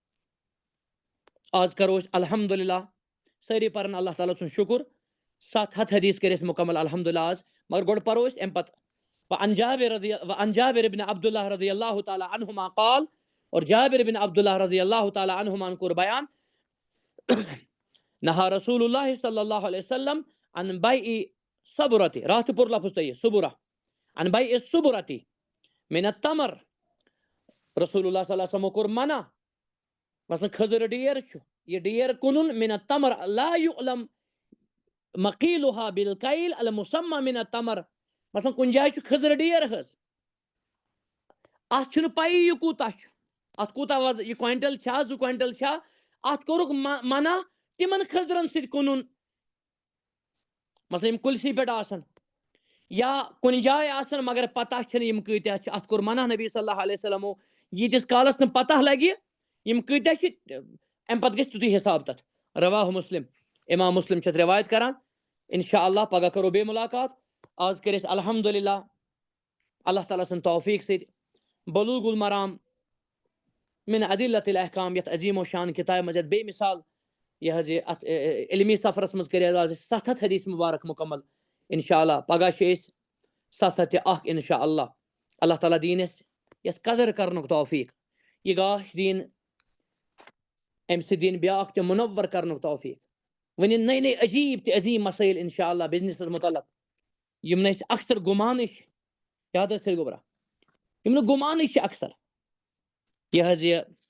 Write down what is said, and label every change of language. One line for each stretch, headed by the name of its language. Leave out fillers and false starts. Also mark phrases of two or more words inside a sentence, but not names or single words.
Kashmiri: آز کرو أسۍ الحمدللہ سٲری پرن اللہ تعالیٰ سُنٛد شُکر 700 حدیث کٔرۍ اَسہِ مُکمل الحمدللہ آز مگر گۄڈٕ پرو أسۍ اَمہِ پتہٕ
Arabic: وعن جابر بن عبد اللہ رضی اللہ تعالیٰ عنہما قال
Kashmiri: اور جابر بن عبد اللہ
Arabic: رضی اللہ تعالیٰ عنہما
Kashmiri: کوٚر بیان
Arabic: نہا رسول اللہ صلی اللہ علیہ وسلم عن بیع صبرۃ
Kashmiri: راتھ پوٚر لفظ تۄہہِ صبرہ
Arabic: عن بیع الصبرۃ من التمر
Kashmiri: رسول اللہ صلی اللہ علیہ وسلمو کوٚر منع مثلاً کھٔزٕر ڈیر چھُ یہِ ڈیر کٕنُن
Arabic: من التمر لا یعلم مقیلها بالکیل المسمى من التمر
Kashmiri: مثلاً کُنہِ جایہِ چھُ کھٔزٕر ڈیر حظ اتھ چھُنہٕ پیی یہِ کوٗتاہ چھُ اتھ کوٗتاہ وزن یہِ کوینٹل چھا 2 کوینٹل چھا اتھ کوٚرُکھ منع تِمن کھٔزرن سۭتۍ کٕنُن مثلاً یِم کُلسٕے پٮ۪ٹھ آسن یا کُنہِ جایہِ آسن مگر پتہ چھنہٕ یِم کۭتیاہ چھِ اتھ کوٚر منع نبی صلی اللہ علیہ وسلمو ییٖتِس کالس نہٕ پتہ لگہِ یِم کۭتیاہ چھِ امہِ پتہٕ گژھِ تیُتُے حساب تتھ
Arabic: رواہ مسلم
Kashmiri: امام مسلم چھِ اتھ روایت کران
Arabic: انشاء اللہ
Kashmiri: پگاہ کرو بیٚیہِ مُلاقات آز کٔرۍ أسۍ الحمدللہ اللہ تعالیٰ سٕنٛدِ توفیٖق سۭتۍ بلوغ المرام من ادلۃ الاحکام یتھ عظیٖم و شان کِتابہِ منٛز یتھ بیٚیہِ مثال یہِ حظ یہِ اتھ علمی سفرس منٛز کٔرۍ آز 700 حدیث مبارک مُکمل
Arabic: انشاء اللہ
Kashmiri: پگاہ چھِ أسۍ 701
Arabic: انشاء اللہ
Kashmiri: اللہ تعالیٰ دِیِن اَسہِ یتھ قدر کرنُک توفیٖق یہِ گاش دِیِن امہِ سۭتۍ دِیِن بیٛاکھ تہِ مُنور کرنُک توفیٖق وۄنۍ نٔے نٔے عجیٖب تہِ عظیٖم مسٲیل
Arabic: انشاء اللہ
Kashmiri: بِزنِسس متعلق یِم نہٕ أسۍ اکثر گُمانٕے چھِ یاد حظ تھٲیِو گوٚبرا یِم نہٕ گُمانٕے چھِ اکثر یہِ حظ یہِ